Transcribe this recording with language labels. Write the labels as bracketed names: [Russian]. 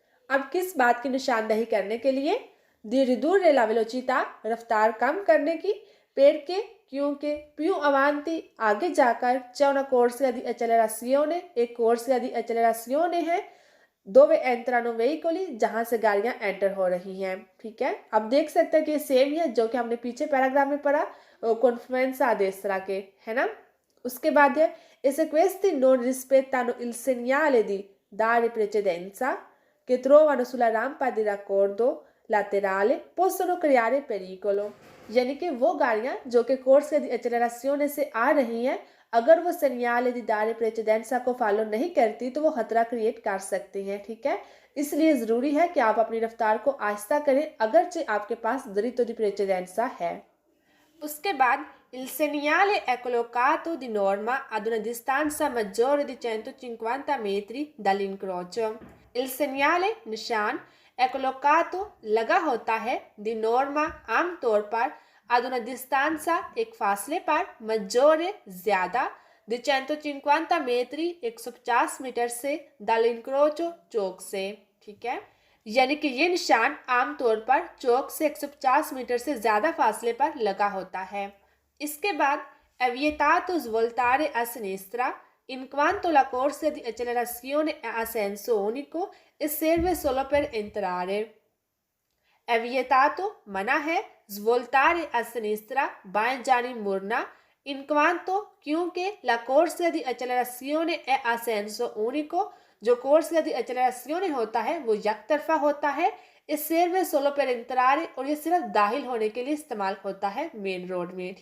[Hindi] अब किस बात की निशानदेही करने के लिए? दी [Italian] ridurre la velocità, [Hindi] रफ्तार कम करने की, perché, क्योंकि, [Italian] più avanti, [Hindi] आगे जाकर, [Italian] c'è una corsia di accelerazione, [Hindi] एक [Italian] corsia di accelerazione [Hindi] है, [Italian] dove entrano veicoli, [Hindi] जहां से गाड़ियां एंटर हो रही हैं। ठीक है, अब देख सकते हैं कि ये सेम ही है जो कि हमने पीछे पैराग्राफ में पढ़ा Confluenza Destra के, है ना। उसके बाद है [Italian] e se questi non rispettano il segnale di dare precedenza che trovano sulla rampa di raccordo laterale possono creare pericolo, [Hindi] यानी कि वो गाड़ियां जो कि corsia di accelerazione से आ रही हैं, अगर वो segnale di dare precedenza को फॉलो नहीं करती तो वो खतरा क्रिएट कर सकती हैं। ठीक है, इसलिए ज़रूरी है कि आप अपनी रफ्तार को आहिस्ता करें अगरचे आपके पास [Italian] diritto di precedenza [Hindi] है। उसके बाद [Italian] il segnale è collocato di norma ad una distanza maggiore di 150 metri dall'incrocio। il segnale [Hindi] निशान [Italian] è collocato [Hindi] लगा होता है [Italian] di norma [Hindi] आमतौर पर [Italian] ad una distanza [Hindi] एक फासले पर [Italian] maggiore [Hindi] ज्यादा [Italian] di 150 metri [Hindi] 150 मीटर से [Italian] dall'incrocio [Hindi] चौक से। ठीक है, यानी कि ये निशान आमतौर पर चौक से 150 मीटर से ज्यादा फासले पर लगा होता है। इसके बाद [Italian] è vietato svoltare a sinistra in quanto la corsia di accelerazione è a senso unico e serve solo per entrare। è vietato [Hindi] मना है, [Italian] svoltare a sinistra [Hindi] बाएं जानी मुड़ना, [Italian] in quanto क्योंकि la corsia di accelerazione è a senso unico, [Hindi] जो [Italian] corsia di accelerazione [Hindi] होता है वो एक तरफा होता है, [Italian] e serve solo per entrare, [Hindi] और ये सिर्फ दाखिल होने के लिए इस्तेमाल होता है मेन रोड में।